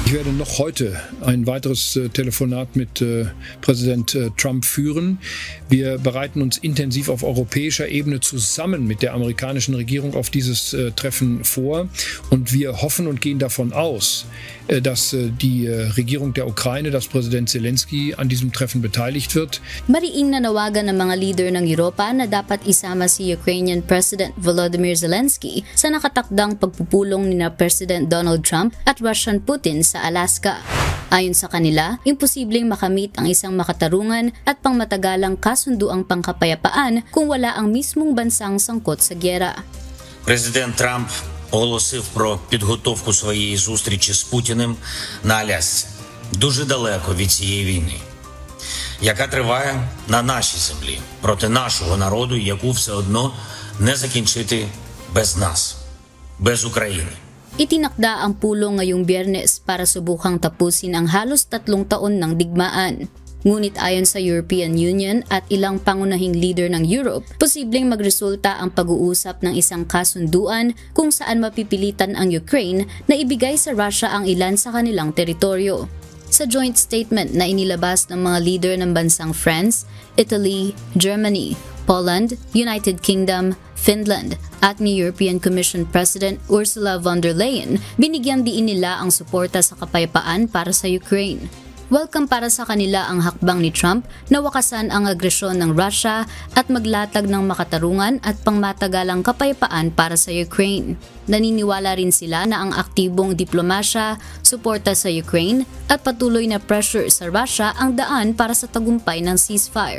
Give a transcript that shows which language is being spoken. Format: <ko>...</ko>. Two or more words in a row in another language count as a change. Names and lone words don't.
<de>Ich werde noch heute ein weiteres Telefonat mit Präsident Trump führen. Wir bereiten uns intensiv auf europäischer Ebene zusammen mit der amerikanischen Regierung auf dieses Treffen vor. Und wir hoffen und gehen davon aus, dass die Regierung der Ukraine, dass Präsident Zelensky an diesem Treffen beteiligt wird.</de> <tl>Mariing nanawagan ng mga leader ng Europa na dapat isama si Ukrainian President Volodymyr Zelensky sa nakatakdang pagpupulong ni President Donald Trump at Russian Putin sa Alaska. Ayon sa kanila, imposibleng makamit ang isang makatarungan at pangmatagalang kasunduang pangkapayapaan kung wala ang mismong bansang sangkot sa gyera.</tl> <uk>Президент Трамп оголосив про підготовку своєї зустрічі з Путіним на Алясці, дуже далеко від цієї війни, яка триває на нашій землі, проти нашого народу, яку все одно не закінчити без нас, без України.</uk> <tl>Itinakda ang pulong ngayong Biyernes para subukang tapusin ang halos 3 taon ng digmaan. Ngunit ayon sa European Union at ilang pangunahing leader ng Europe, posibleng magresulta ang pag-uusap ng isang kasunduan kung saan mapipilitan ang Ukraine na ibigay sa Russia ang ilan sa kanilang teritoryo. Sa</tl> <en>joint statement</en> <tl>na inilabas ng mga leader ng bansang France, Italy, Germany, Poland, United Kingdom, Finland at ni European Commission President Ursula von der Leyen, binigyan diin nila ang suporta sa kapayapaan para sa Ukraine. Welcome para sa kanila ang hakbang ni Trump na wakasan ang agresyon ng Russia at maglatag ng makatarungan at pangmatagalang kapayapaan para sa Ukraine. Naniniwala rin sila na ang aktibong diplomasya, suporta sa Ukraine at patuloy na pressure sa Russia ang daan para sa tagumpay ng ceasefire.</tl>